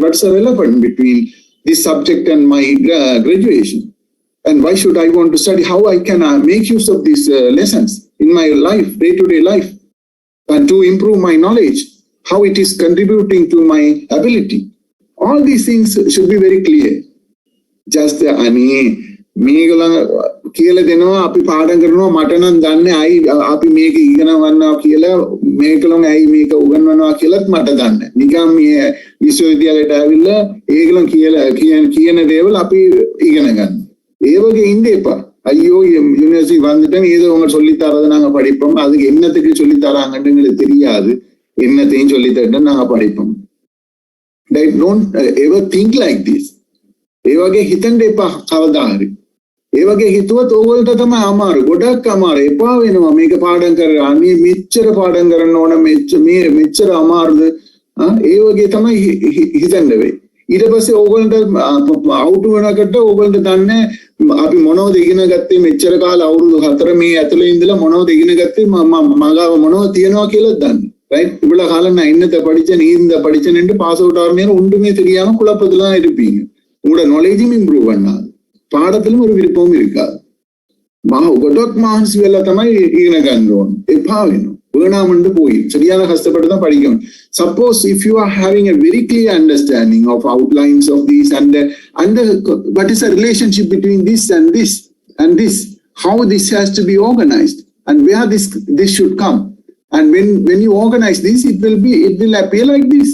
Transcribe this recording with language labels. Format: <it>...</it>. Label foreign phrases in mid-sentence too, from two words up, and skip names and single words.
<en>What's the relevance between this subject and my graduation? And why should I want to study? How I can make use of these lessons in my life, day-to-day life, and to improve my knowledge, how it is contributing to my ability. All these things should be very clear.</en> <si>Just මේගොල්ලන් කියලා දෙනවා අපි පාඩම් කරනවා මට නම් දන්නේ අයි අපි මේක ඉගෙන ගන්නවා කියලා මේගොල්ලන් ඇයි මේක උගන්වනවා කියලාත් මට දන්නේ නිකන් මේ විශ්වවිද්‍යාලයට ආවිල්ලා ඒගොල්ලන් කියලා කියන දේවල් අපි ඉගෙන ගන්න. ඒ වගේ ඉන්න එපා.</si> <ta>ஐயோ யூனிவர்சிட்டி வந்துட்டேன் ஏதோ உங்க சொல்லி தரதை நாங்க படிப்போம் அதுக்கு என்னத்துக்கு சொல்லி தராங்கன்னு எங்களுக்கு தெரியாது என்னத்தையும் சொல்லி தரட்டு நாங்க படிப்போம்.</ta> <en>Don't ever think like this.</en> <si>ඒ වගේ හිතන්න එපා කවදා හරි. ඒ වගේ හිතුවත් ඕගොල්ලන්ට තමයි අමාරු. ගොඩක් අමාරු. එපා වෙනවා මේක පාඩම් කරලා. අනේ මෙච්චර පාඩම් කරන්න ඕන මෙච්චර අමාරුද? ඒ වගේ තමයි හිතන්න වෙයි. ඊට පස්සේ ඕගොල්ලන්ට අවුට් වෙනකොට ඕගොල්ලන්ට දන්නේ අපි මොනවද ඉගෙන ගත්තේ මෙච්චර කාල අවුරුදු 4 මේ ඇතුළේ ඉඳලා මොනවද ඉගෙන ගත්තේ මගාව මොනවද තියනවා කියලා දන්නේ.</si> <ta>ரைட் இவ்வளவு காலம் நான் என்னத்தை படிச்சேன் நீ இந்த படிச்சேன்னு</ta> <en>pass out</en> <ta>ஆகிறேன் ஒன்றுமே தெரியாம குழப்பத்துல இருப்பீங்க. உங்களோட</ta> <en>knowledge improve</en> <ta>பண்ணாது, பாடத்திலும் ஒரு விருப்பமும் இருக்காது.</ta> <si>ගොඩක් මහන්සි වෙලා තමයි ඉගෙන ගන්න ඕන. එපා වෙනවා.</si> <ta>වුණාමඬ போய் சரியான கஷ்டப்பட்டு தான் படிக்கணும்.</ta> <en>Suppose if you are having a very clear understanding of outlines of these and what is the relationship between this and this and this, how this has to be organized and where this should come, and when you organize this it will appear like this.</en>